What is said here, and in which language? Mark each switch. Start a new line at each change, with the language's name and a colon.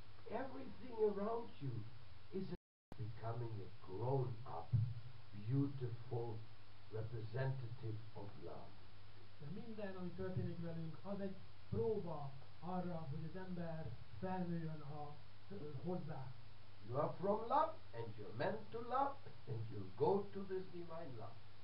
English: Everything around you is becoming a grown-up, beautiful representative of love.
Hungarian: De minden, ami történik velünk, az egy próba arra, hogy az ember felnőjön hozzá.
English: You are from love, and you're meant to love, and you go to this divine love.